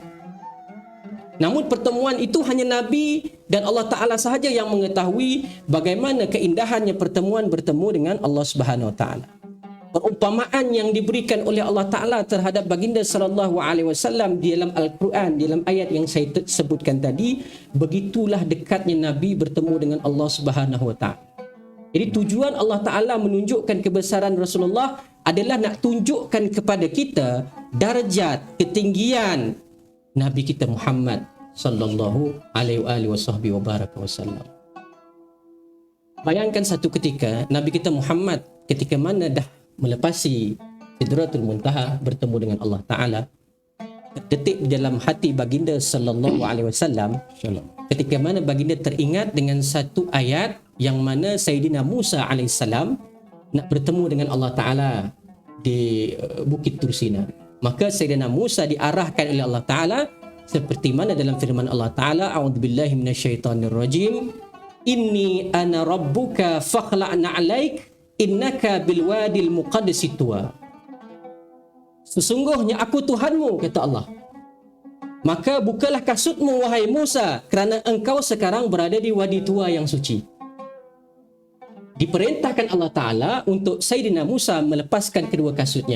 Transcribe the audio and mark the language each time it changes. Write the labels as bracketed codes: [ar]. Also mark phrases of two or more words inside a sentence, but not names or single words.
[ms] Namun pertemuan itu hanya Nabi dan Allah Ta'ala sahaja yang mengetahui bagaimana keindahannya pertemuan bertemu dengan Allah [ar] سبحانه وتعالى. [ms] Perumpamaan yang diberikan oleh Allah Ta'ala terhadap baginda [ar] صلى الله عليه وسلم [ms] di dalam Al-Quran, di dalam ayat yang saya sebutkan tadi, begitulah dekatnya Nabi bertemu dengan Allah [ar] سبحانه وتعالى. [ms] Jadi tujuan Allah Ta'ala menunjukkan kebesaran Rasulullah adalah nak tunjukkan kepada kita darjat, ketinggian Nabi kita Muhammad [ar] صلى الله عليه وسلم. [ms] Bayangkan satu ketika Nabi kita Muhammad ketika mana dah melepasi Sidratul Muntaha bertemu dengan Allah Ta'ala, terdetik di dalam hati baginda [ar] صلى الله عليه وسلم [ms] ketika mana baginda teringat dengan satu ayat yang mana Sayyidina Musa alaihissalam nak bertemu dengan Allah Ta'ala di Bukit Tursina. Maka Sayyidina Musa diarahkan oleh Allah Ta'ala seperti mana dalam firman Allah Ta'ala, [ar] أعوذ بالله من الشيطان الرجيم, إني أنا ربك فاخلع نعليك إنك بالواد المقدس طوى. [ms] Sesungguhnya aku Tuhanmu, kata Allah, maka bukalah kasutmu wahai Musa, kerana engkau sekarang berada di wadi tua yang suci. Diperintahkan Allah Ta'ala untuk Sayyidina Musa melepaskan kedua kasutnya.